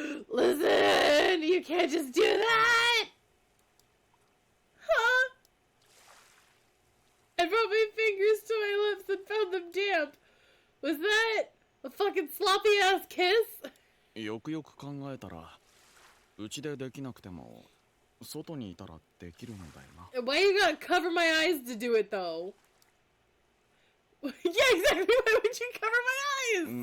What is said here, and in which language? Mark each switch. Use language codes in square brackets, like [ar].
[en] Listen! You can't just do that! Huh? I brought my fingers to my lips and found them damp. Was that a fucking sloppy ass kiss? [ja] よくよく考えたら、うちでできなくても、外にいたらできるんだよな。 [en] Why you gotta cover my eyes to do it though? Yeah, exactly. Why would you cover my eyes?